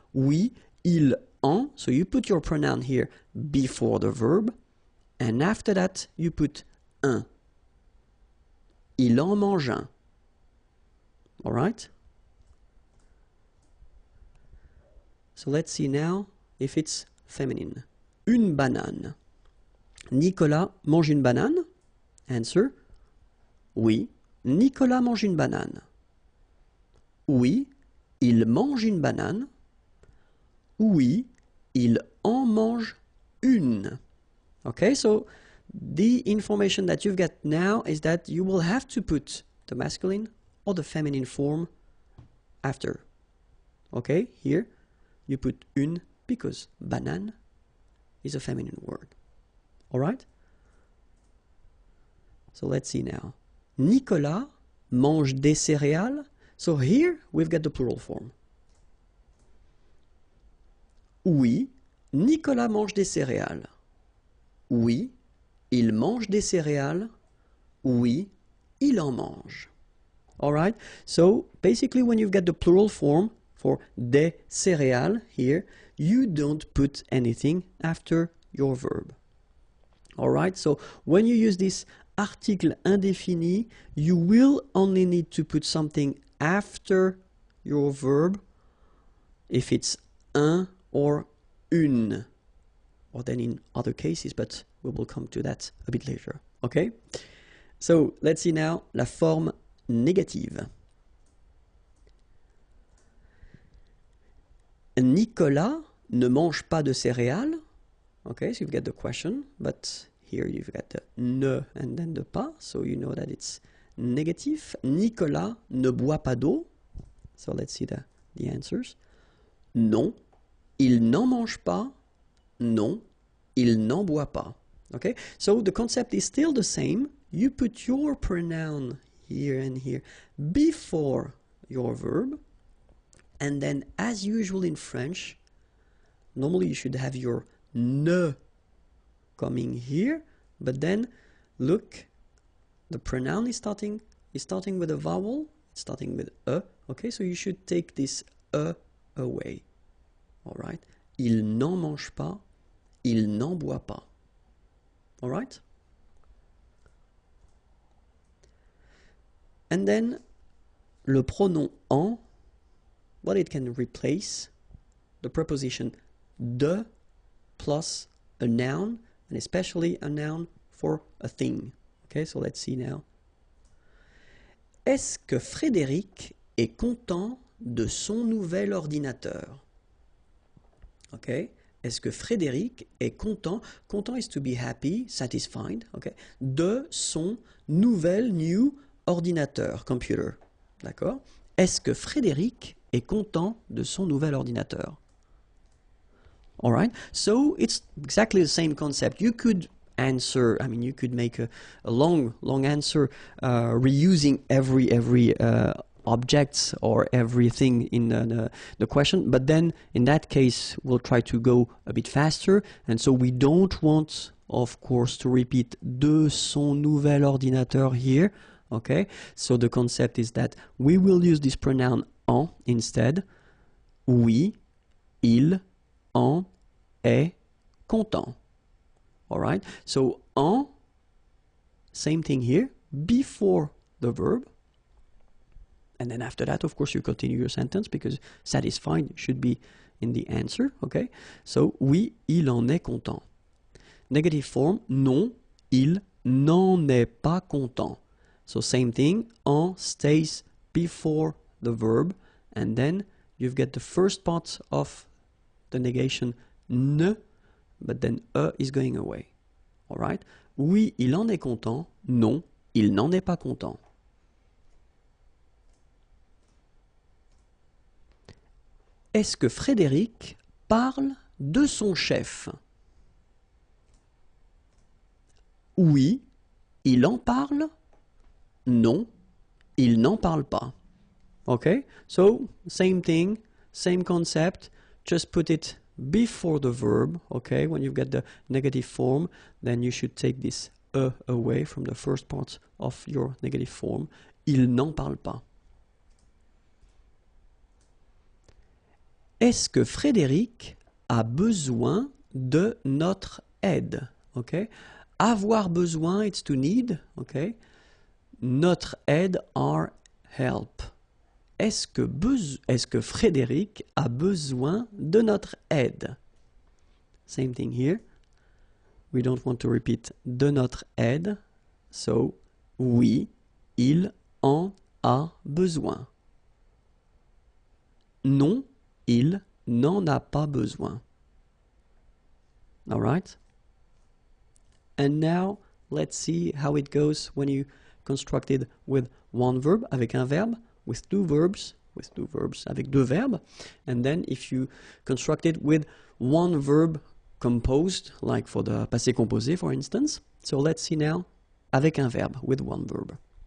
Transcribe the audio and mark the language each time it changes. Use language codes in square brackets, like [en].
[fr] Oui, il en, [en] so you put your pronoun here before the verb, and after that you put un. [fr] Il en mange un. [en] All right. So let's see now if it's feminine. [fr] Une banane. Nicolas mange une banane? [en] Answer. [fr] Oui, Nicolas mange une banane. Oui, il mange une banane. Oui, il en mange une. [en] Okay, so the information that you've got now is that you will have to put the masculine or the feminine form after. Okay, here you put une because banane is a feminine word. Alright? So let's see now. [fr] Nicolas mange des céréales. [en] So here we've got the plural form. [fr] Oui, Nicolas mange des céréales. Oui, il mange des céréales. Oui, il en mange. [en] Alright? So basically when you've got the plural form for des céréales here, you don't put anything after your verb. Alright? So when you use this article indéfini, you will only need to put something after your verb if it's un or une, or then in other cases, but we will come to that a bit later. Okay? So let's see now [fr] la forme négative. Nicolas ne mange pas de céréales. [en] Okay, so you've got the question, but here you've got the ne and then the pas, so you know that it's negative. [fr] Nicolas ne boit pas d'eau. [en] So let's see the answers. [fr] Non, il n'en mange pas. Non, il n'en boit pas. [en] Okay, so the concept is still the same. You put your pronoun here and here before your verb. And then, as usual in French, normally you should have your ne coming here, but then look, the pronoun is starting with a vowel, it's starting with a. Okay, so you should take this a away. All right, [fr] il n'en mange pas, il n'en boit pas. [en] All right. And then [fr] le pronom en. [en] Well, it can replace the preposition de plus a noun, and especially a noun for a thing. Okay, so let's see now. [fr] Est-ce que Frédéric est content de son nouvel ordinateur? Okay, est-ce que Frédéric est content? [en] Content is to be happy, satisfied. [fr] Okay, de son new ordinateur, [en] computer. [fr] D'accord? Est-ce que Frédéric est content de son nouvel ordinateur? [en] All right, so it's exactly the same concept. You could answer, I mean, you could make a long answer reusing every objects or everything in the question, but then in that case we'll try to go a bit faster, and so we don't want, of course, to repeat [fr] de son nouvel ordinateur [en] here. Okay, so the concept is that we will use this pronoun en instead. [fr] Oui, il, en est content. [en] All right, so en, same thing here, before the verb. And then after that, of course, you continue your sentence because satisfied should be in the answer. [fr] Okay, so oui, il en est content. [en] Negative form, [fr] non, il n'en est pas content. [en] So same thing, en stays before the verb, and then you've got the first part of the negation ne, but then is going away. All right? [fr] Oui, il en est content. Non, il n'en est pas content. Est-ce que Frédéric parle de son chef? Oui, il en parle. Non, il n'en parle pas. [en] Okay, so same thing, same concept, just put it before the verb. Okay, when you've got the negative form, then you should take this away from the first part of your negative form. [fr] Il n'en parle pas. Est-ce que Frédéric a besoin de notre aide? [en] Okay, [fr] avoir besoin, [en] it's to need. Okay, [fr] notre aide, [en] our help. [fr] Est-ce que Frédéric a besoin de notre aide? [en] Same thing here. We don't want to repeat [fr] de notre aide. So, oui, il en a besoin. Non, il n'en a pas besoin. [en] All right? And now, let's see how it goes when you construct it with one verb, [fr] avec un verbe, [en] with two verbs, [fr] avec deux verbes. [en] And then if you construct it with one verb composed, like for the passé composé, for instance. So let's see now, [fr] avec un verbe, [en] with one verb.